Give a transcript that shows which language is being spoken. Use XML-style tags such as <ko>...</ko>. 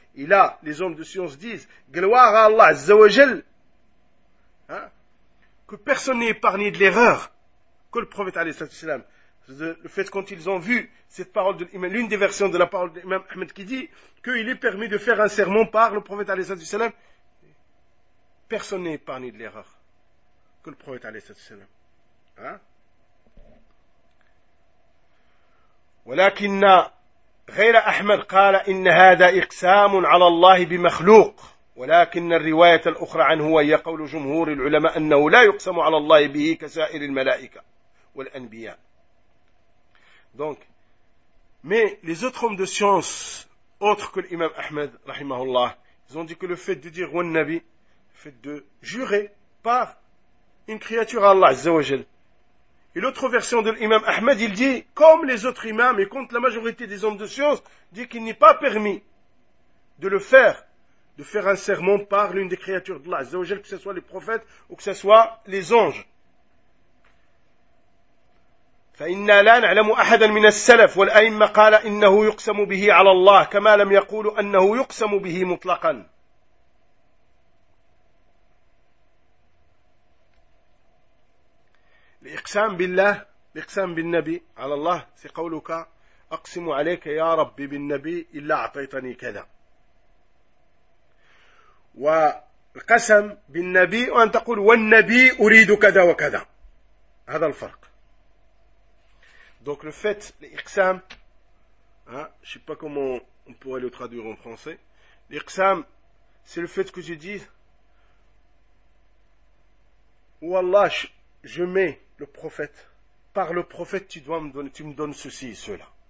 <fr>Et là, les hommes de science disent, gloire à Allah, azza wa jal, hein, que personne n'est épargné de l'erreur que le prophète, alayhi wa sallam. Le fait quand ils ont vu cette parole de l'imam, l'une des versions de la parole de l'imam Ahmed qui dit qu'il est permis de faire un serment par le prophète alayhi salatu wasalam, personne n'est épargné de l'erreur que le prophète alayhi salatu wasalam. Hein?</fr> <ar>ولكن غير أحمد قال إن هذا إقسام على الله بمخلوق ولكن الرواية الأخرى عنه هي قول جمهور العلماء أنه لا يقسم على الله به كسائر الملائكة والأنبياء.</ar> <fr>Donc, mais les autres hommes de science, autres que l'imam Ahmed, rahimahullah, ils ont dit que le fait de dire Wan Nabi, le fait de jurer par une créature à Allah, Azzawajal. Et l'autre version de l'imam Ahmed, il dit, comme les autres imams, et contre la majorité des hommes de science, dit qu'il n'est pas permis de le faire, de faire un serment par l'une des créatures d'Allah, Azzawajal, que ce soit les prophètes ou que ce soit les anges.</fr> <ar>فإنا لا نعلم أحدا من السلف والأئمة قال إنه يقسم به على الله كما لم يقول أنه يقسم به مطلقا الإقسام بالله الإقسام بالنبي على الله في قولك أقسم عليك يا ربي بالنبي إلا أعطيتني كذا والقسم بالنبي وأن تقول والنبي أريد كذا وكذا هذا الفرق.</ar> <fr>Donc le fait, l'iqsam, hein, je sais pas comment on pourrait le traduire en français, l'iqsam, c'est le fait que je dise, ou Allah, je mets le prophète, par le prophète tu dois me donner, tu me donnes ceci et cela.</fr>